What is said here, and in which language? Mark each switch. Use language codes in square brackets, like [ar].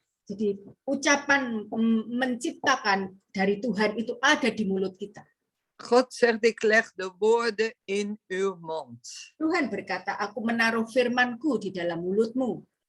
[id] Jadi ucapan menciptakan dari Tuhan itu ada di mulut kita. [nl] God zegt, ik leg de woorden in uw mond. [id] Tuhan berkata, aku menaruh firmanku di dalam mulutmu.